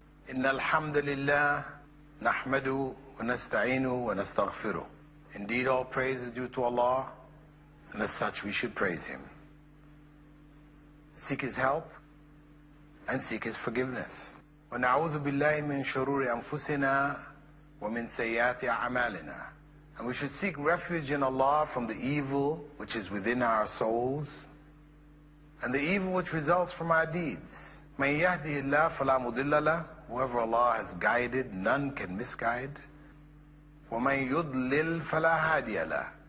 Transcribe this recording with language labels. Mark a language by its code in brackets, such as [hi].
[ar] إن الحمد لله نحمده ونستعينه ونستغفره. [en] Indeed, all praise is due to Allah, and as such we should praise Him. Seek His help and seek His forgiveness. [ar] ونعوذ بالله من شرور أنفسنا ومن سيئات أعمالنا. [en] And we should seek refuge in Allah from the evil which is within our souls and the evil which results from our deeds. [ar] مَن يَهْدِهِ اللَّهُ فَلَا مُضِلَّ لَهُ. [en] Whoever Allah has guided, none can misguide. [ar] وَمَن يُضْلِلْ فَلَا هَادِيَ لَهُ.